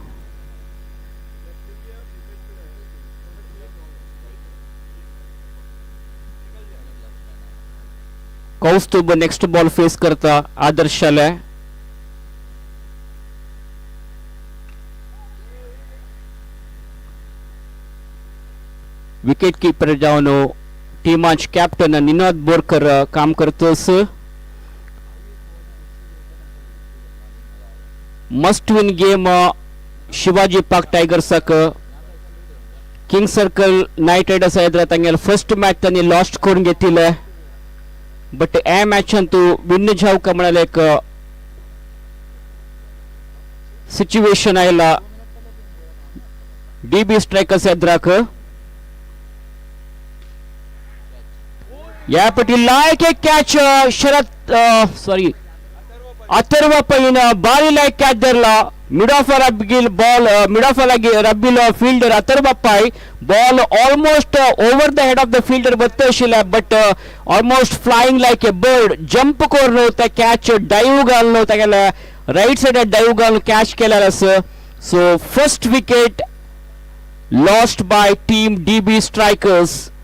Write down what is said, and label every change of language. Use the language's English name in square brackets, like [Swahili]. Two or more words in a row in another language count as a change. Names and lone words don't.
[Konkani] कौस्तुभ [English] next ball face [Konkani] करता आदर्शाले. [English] wicket keeper [Konkani] जावन टीमाच कॅप्टन निनाद बोरकर काम करतस. [English] must win game [Konkani] शिवाजी पार्क टायगर्साक. किंग सर्कल नाइट रायडर्स हैदराबाद तांगेल [English] first match [Konkani] तांणी लॉस्ट करून घेतिले बट ए मैच अंतू विन जाऊ का म्हणाले एक सिच्युएशन आयला DB स्ट्रायकर्स हैदराक. या पटी लायक एक कैच शरद सॉरी अथर्व पैन बारी लायक कैच धरला. [English] mid off [Konkani] रब्बिल बॉल [English] mid off [Konkani] रब्बिल फील्डर अथर्व पै बॉल [English] almost over the head of the fielder [Konkani] बत्तशिले [English] but almost flying like a bird jump [Konkani] करून ते [English] catch dive [Konkani] घालून तागेले [English] right side dive [Konkani] घालून कैच केलेलो आसा. [English] so first wicket lost by team DB स्ट्रायकर्स.